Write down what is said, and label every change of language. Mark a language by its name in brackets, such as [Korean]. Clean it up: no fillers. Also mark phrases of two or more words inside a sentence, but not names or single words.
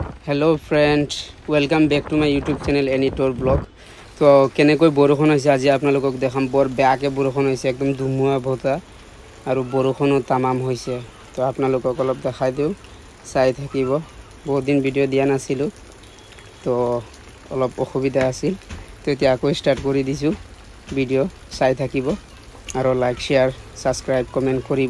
[English] Hello friends welcome back to my YouTube channel Anitor blog. [Assamese] तो केनेকৈ বৰষুণ হৈছে আজি আপোনালোকক দেখাম। বৰ বেয়াকৈ বৰষুণ হৈছে, একদম ধুমুহা বতাহ আৰু বৰষুণো তামাম হৈছে। তো আপোনালোকক অলপ দেখাই দিওঁ, চাই থাকিব। বহুত দিন ভিডিঅ' দিয়া নাছিলোঁ, তো অলপ অসুবিধা আছিল। তো এতিয়া আকৌ ষ্টাৰ্ট কৰি দিছোঁ ভিডিঅ', চাই থাকিব আৰু [English] like share subscribe comment [Assamese] কৰিব।